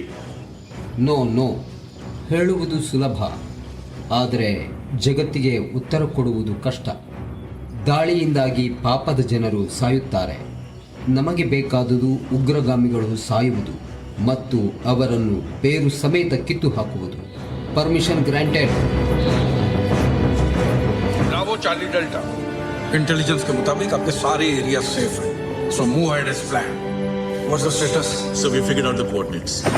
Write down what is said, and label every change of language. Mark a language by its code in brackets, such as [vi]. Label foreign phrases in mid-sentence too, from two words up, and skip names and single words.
[kn] ನೋ, ಹೇಳುವುದು ಸುಲಭ, ಆದರೆ ಜಗತ್ತಿಗೆ ಉತ್ತರ ಕೊಡುವುದು ಕಷ್ಟ. ದಾಳಿಯಿಂದಾಗಿ ಪಾಪದ ಜನರು ಸಾಯುತ್ತಾರೆ. ನಮಗೆ ಬೇಕಾದುದು ಉಗ್ರಗಾಮಿಗಳು ಸಾಯುವುದು ಮತ್ತು ಅವರನ್ನು ಬೇರು ಸಮೇತ ಕಿತ್ತು ಹಾಕುವುದು. [en] permission granted. Bravo Charlie Delta, intelligence [hi] के मुताबिक आपके सारे [en] area safe हैं, so move ahead as plan. What's the status? So we figured out the coordinates.